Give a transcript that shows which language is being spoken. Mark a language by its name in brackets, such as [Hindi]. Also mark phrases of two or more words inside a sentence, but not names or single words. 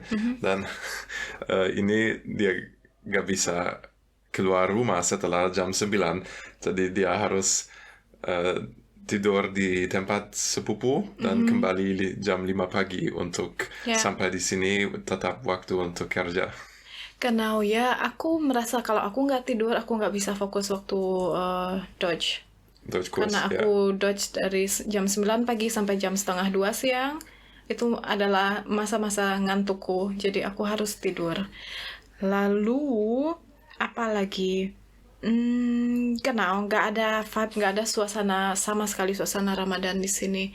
[Indonesian] Dan ini dia gak bisa keluar rumah setelah jam 9. Jadi dia harus tidur di tempat sepupu dan kembali jam 5 pagi untuk sampai di sini tetap waktu untuk kerja. Genau ya, aku merasa kalau aku nggak tidur, aku nggak bisa fokus waktu Dodge. [German] Deutsch kurs, [Indonesian] Karena aku Dodge dari jam 9 pagi sampai jam 1:30 siang. Itu adalah masa-masa ngantukku, jadi aku harus tidur. Lalu, apa lagi? Genau, nggak ada vibe, nggak ada suasana, sama sekali suasana Ramadan di sini.